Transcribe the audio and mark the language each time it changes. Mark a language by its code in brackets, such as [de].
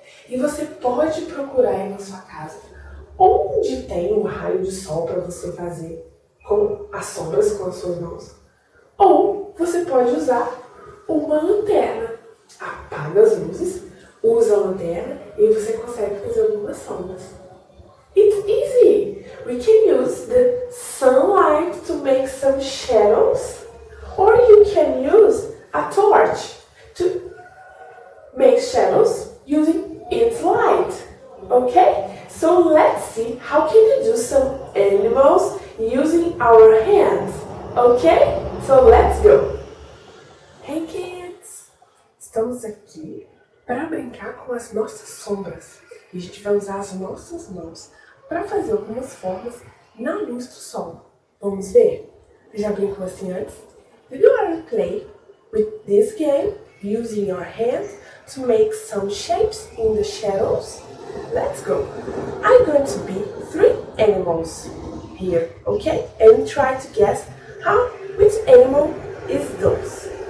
[pt] E você pode procurar aí na sua casa onde tem um raio de sol para você fazer com as sombras com as suas mãos. Ou você pode usar uma lanterna. Apaga as luzes, usa a lanterna e você consegue fazer algumas sombras. [en] It's easy. We can use the sunlight to make some shadows. Or you can use a torch to make shadows using its light. Okay? So let's see how can you do some animals using our hands. Okay? So let's go. Hey kids! [pt] Estamos aqui para brincar com as nossas sombras. E a gente vai usar as nossas mãos para fazer algumas formas na luz do sol. Vamos ver? Você já brincou assim antes? [en] Do you want to play with this game using your hands to make some shapes in the shadows? Let's go. I'm going to be 3 animals here, okay? And try to guess which animal is those.